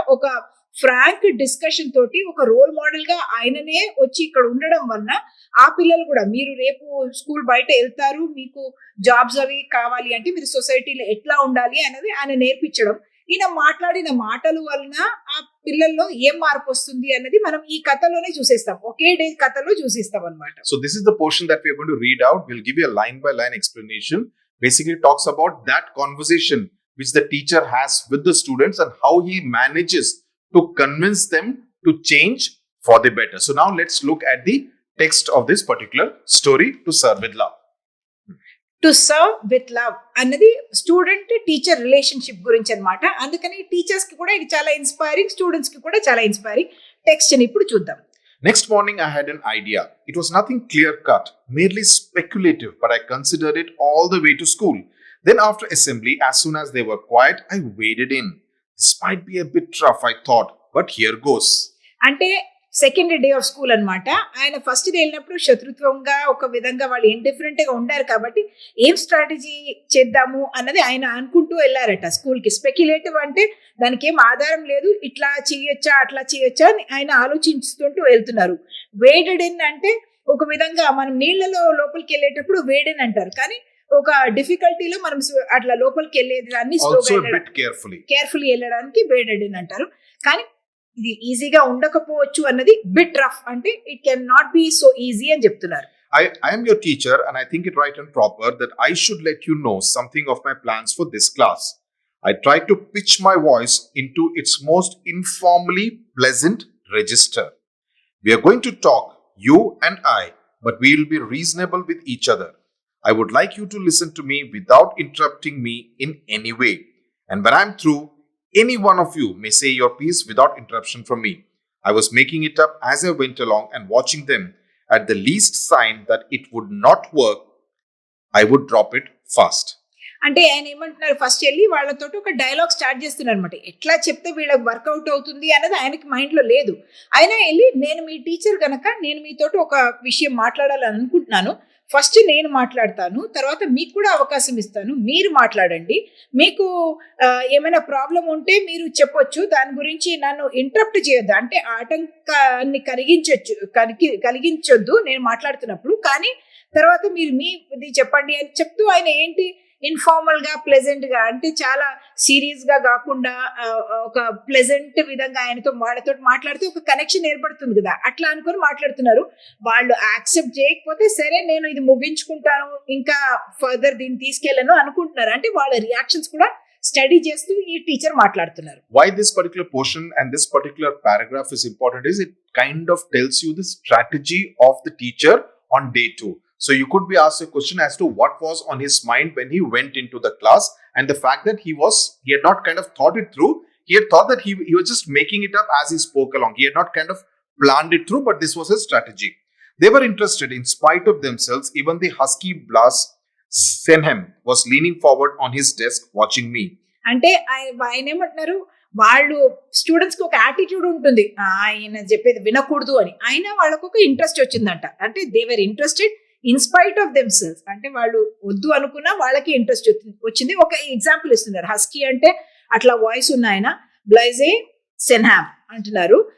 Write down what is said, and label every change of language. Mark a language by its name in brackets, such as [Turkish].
[Telugu] ఒక Frank discussion తోటి ఒక రోల్ మోడల్ గా ఆయననే వచ్చి ఇక్కడ ఉండడం వలన ఆ పిల్లలు కూడా, మీరు రేపు స్కూల్ బయట వెళ్తారు, మీకు జాబ్స్ అవి కావాలి అంటే మీరు సొసైటీలో ఎట్లా ఉండాలి అనేది ఆయన నేర్పించడం. ఈయన మాట్లాడిన మాటల వలన ఆ పిల్లల్లో ఏం మార్పు వస్తుంది అన్నది మనం ఈ కథలోనే చూసేస్తాం. ఒకే డే కథలో చూసేస్తాం అనమాట. [English] So this is the portion that we are going to read out. We'll give you a line by line explanation. Basically talks about that conversation which the teacher has with the students and how he manages to convince them to change for the better. So now let's look at the text of this particular story, To Serve with Love. [Telugu] To serve with love అన్నది student teacher relationship గురించి అనమాట. అందుకని teachers కి కూడా ఇది చాలా inspiring, students కి కూడా చాలా ఇన్స్పైరింగ్. టెక్స్ట్ ని ఇప్పుడు చూద్దాం. [English] Next morning, I had an idea. It was nothing clear-cut, merely speculative, but I considered it all the way to school. Then after assembly, as soon as they were quiet, I waded in. This might be a bit rough, I thought, but here goes. [Telugu] అంటే second day of school అనమాట. ఆయన first day వెళ్ళినప్పుడు శత్రుత్వంగా, ఒక విధంగా వాళ్ళు indifferent గా ఉండారు కాబట్టి ఏం స్ట్రాటజీ చేద్దాము అన్నది ఆయన అనుకుంటూ వెళ్ళారట స్కూల్ కి. స్పెక్యులేటివ్ అంటే దానికి ఏం ఆధారం లేదు, ఇట్లా చేయొచ్చా అట్లా చేయొచ్చా అని ఆయన ఆలోచిస్తుంటూ వెళ్తున్నారు. వేడెడ్ ఇన్ అంటే ఒక విధంగా మనం నీళ్లలో లోపలికి వెళ్ళేటప్పుడు వేడెన్ అంటారు, కానీ ఒక డిఫికల్టీలో మనం అట్లా లోపలికి వెళ్ళేదాన్ని కేర్ఫుల్లీ వెళ్ళడానికి వేడెడ్ ఇన్ అంటారు. కానీ ఇది ఈజీగా ఉండకపోవచ్చు అన్నది బిట్ రఫ్ అంటే [English] it can not be so easy [Telugu] అని చెప్తున్నారు. [English] I am your teacher and I think it right and proper that I should let you know something of my plans for this class. I tried to pitch my voice into its most informally pleasant register. We are going to talk, you and I, but we will be reasonable with each other. I would like you to listen to me without interrupting me in any way. And when I'm through, any one of you may say your piece without interruption from me. I was making it up as I went along and watching them. At the least sign that it would not work, I would drop it fast. [Telugu] అంటే ఆయన ఏమంటున్నారు, first వెళ్ళి వాళ్ళతో ఒక dialogue start చేస్తున్నారు అనమాట. ఎట్లా చెప్తే వీళ్ళకి వర్కౌట్ అవుతుంది అన్నది ఆయనకి మైండ్లో లేదు. అయినా వెళ్ళి, నేను మీ టీచర్ కనుక నేను మీతోటి ఒక విషయం మాట్లాడాలని అనుకుంటున్నాను, ఫస్ట్ నేను మాట్లాడతాను, తర్వాత మీకు కూడా అవకాశం ఇస్తాను, మీరు మాట్లాడండి, మీకు ఏమైనా ప్రాబ్లం ఉంటే మీరు చెప్పొచ్చు, దాని గురించి నన్ను ఇంటరప్ట్ చేయొద్దు, అంటే ఆటంకాన్ని కలిగించొద్దు నేను మాట్లాడుతున్నప్పుడు, కానీ తర్వాత మీరు మీది చెప్పండి అని చెప్తూ ఆయన ఏంటి ఇన్ఫార్మల్ గా, ప్లెజెంట్ గా, అంటే చాలా సీరియస్ గా కాకుండా ఒక ప్లెజెంట్ విధంగా ఆయనతో వాళ్ళతో మాట్లాడితే ఒక కనెక్షన్ ఏర్పడుతుంది కదా, అట్లా అనుకొని మాట్లాడుతున్నారు. వాళ్ళు యాక్సెప్ట్ చేయకపోతే సరే నేను ఇది ముగించుకుంటాను, ఇంకా ఫర్దర్ దీన్ని తీసుకెళ్ళను అనుకుంటున్నారు. అంటే వాళ్ళ రియాక్షన్స్ కూడా స్టడీ చేస్తూ ఈ టీచర్ మాట్లాడుతున్నారు. [English] Why this particular portion and this particular paragraph is important is it kind of tells you the strategy of the teacher on day 2. So you could be asked a question as to what was on his mind when he went into the class, and the fact that he had not kind of thought it through. He had thought that he was just making it up as he spoke along. He had not kind of planned it through, but this was his strategy. They were interested in spite of themselves. Even the husky Blas Senhem was leaning forward on his desk watching me. [Telugu] అంటే ఆయన ఏమంటున్నారు, వాళ్ళు students కి ఒక attitude ఉంటుంది, ఆయన చెప్పేది వినకూడదు అని. అయినా వాళ్ళకు ఒక ఇంట్రెస్ట్ వచ్చిందంట. అంటే [English] They were interested in spite of themselves. [Telugu] అంటే వాళ్ళు వద్దు అనుకున్నా వాళ్ళకి ఇంట్రెస్ట్ వచ్చింది. ఒక ఎగ్జాంపుల్ ఇస్తున్నారు. హస్కీ అంటే అట్లా వాయిస్ ఉన్న ఆయన, బ్లైజే సెన్హామ్ అంటున్నారు.